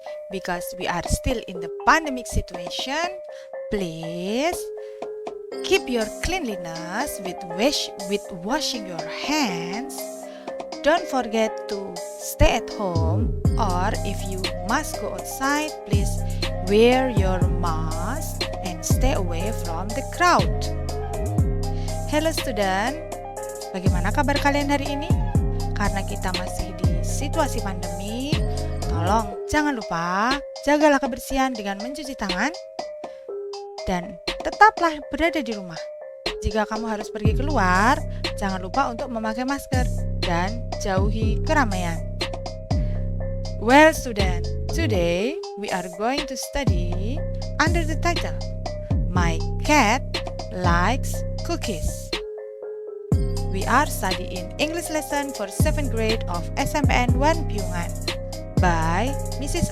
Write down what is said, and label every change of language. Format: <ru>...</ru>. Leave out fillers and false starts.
<en>Because we are still in the pandemic situation, please keep your cleanliness with washing your hands. Don't forget to stay at home, or if you must go outside, please wear your mask and stay away from the crowd. Hello student,</en> <id>bagaimana kabar kalian hari ini? Karena kita masih di situasi pandemi, tolong jangan lupa jagalah kebersihan dengan mencuci tangan dan tetaplah berada di rumah. Jika kamu harus pergi keluar, jangan lupa untuk memakai masker dan jauhi keramaian.</id> <en>Well student, today we are going to study under the title My Cat Likes Cookies. We are studying English lesson for 7th grade of SMPN 1 Piungan by Mrs.</en>